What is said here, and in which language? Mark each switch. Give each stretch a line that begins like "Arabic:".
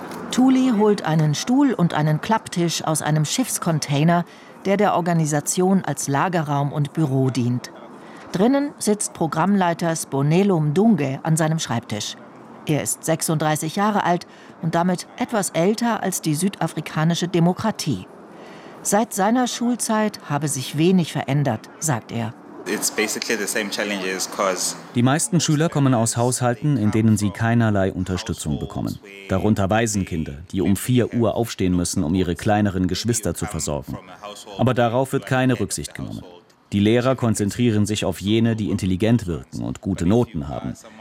German: Thuli holt einen Stuhl und einen Klapptisch aus einem Schiffscontainer, der der Organisation als Lagerraum und Büro dient. Drinnen sitzt Programmleiter Sbonelo Mdunge an seinem Schreibtisch. Er ist 36 Jahre alt und damit etwas älter als die südafrikanische Demokratie. Seit seiner Schulzeit habe sich wenig verändert, sagt er.
English: It's basically the same challenges, 'cause
German: die meisten Schüler kommen aus Haushalten, in denen sie keinerlei Unterstützung bekommen. Darunter Waisenkinder, die um 4 Uhr aufstehen müssen, um ihre kleineren Geschwister zu versorgen. Aber darauf wird keine Rücksicht genommen. Die Lehrer konzentrieren sich auf jene, die intelligent wirken und gute Noten haben.